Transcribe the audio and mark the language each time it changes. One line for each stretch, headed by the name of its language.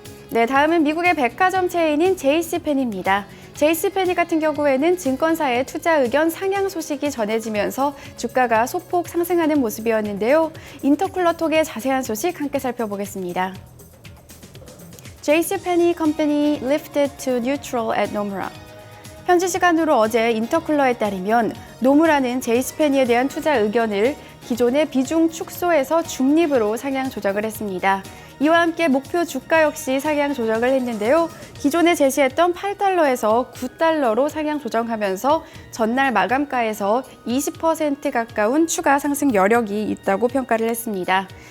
Korean: 네, 다음은 미국의 백화점 체인인 JCPenney입니다. JCPenney 같은 경우에는 증권사의 투자 의견 상향 소식이 전해지면서 주가가 소폭 상승하는 모습이었는데요. 인터쿨러톡의 자세한 소식 함께 살펴보겠습니다.
English: JCPenney Company lifted to neutral at Nomura.
Korean: 현지 시간으로 어제 인터쿨러에 따르면 노무라는 JCPenney에 대한 투자 의견을 기존의 비중 축소에서 중립으로 상향 조정을 했습니다. 이와 함께 목표 주가 역시 상향 조정을 했는데요. 기존에 제시했던 8달러에서 9달러로 상향 조정하면서 전날 마감가에서 20% 가까운 추가 상승 여력이 있다고 평가를 했습니다.